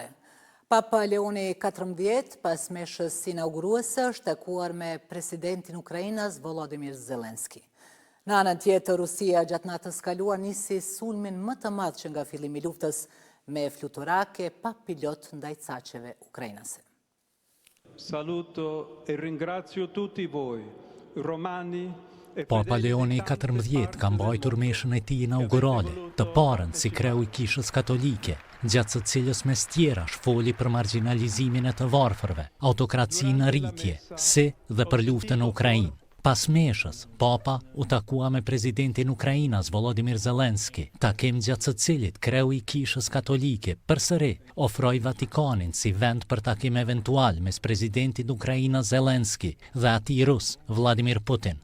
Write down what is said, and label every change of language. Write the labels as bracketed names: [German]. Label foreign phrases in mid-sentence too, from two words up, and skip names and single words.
[Albanian] Papa Leoni XIV, pas meshës inauguruese, është takuar me presidentin e Ukrainës Volodymyr Zelensky. Në anën tjetër, Rusia gjatë natës kaluar nisi sulmin më të madh që nga fillimi i luftës me fluturake pa pilot ndaj caqeve ukrainase. [Italian] Saluto e ringrazio tutti voi, romani. [Albanian] Papa Leoni XIV ka mbajtur meshën e tij inaugurale, të parën si kreu i kishës katolike, gjatë së cilës mes tjerash foli për marginalizimin e të varfërve, autokracinë në rritje, si dhe për luftën në Ukrainë. Pas meshës, Papa u takua me presidentin Ukrainas Volodymyr Zelensky, takim gjatë së cilit kreu i kishës katolike përsëri ofroi Vatikanin si vend për takim eventual mes presidentit Ukrainas Zelensky dhe atij rus Vladimir Putin.